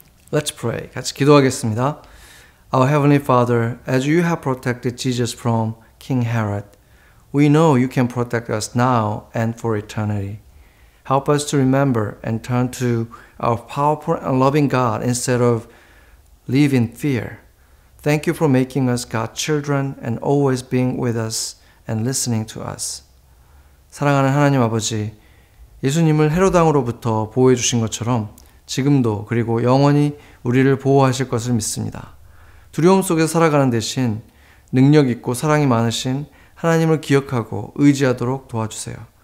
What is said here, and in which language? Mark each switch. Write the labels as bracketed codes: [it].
[en] Let's pray. [ko] 같이 기도하겠습니다. [en] Our Heavenly Father, as you have protected Jesus from King Herod, we know you can protect us now and for eternity. Help us to remember and turn to our powerful and loving God instead of live in fear. Thank you for making us God's children and always being with us and listening to us. [ko] 사랑하는 하나님 아버지, 예수님을 헤로당으로부터 보호해 주신 것처럼 지금도 그리고 영원히 우리를 보호하실 것을 믿습니다. 두려움 속에 살아가는 대신 능력 있고 사랑이 많으신 하나님을 기억하고 의지하도록 도와주세요.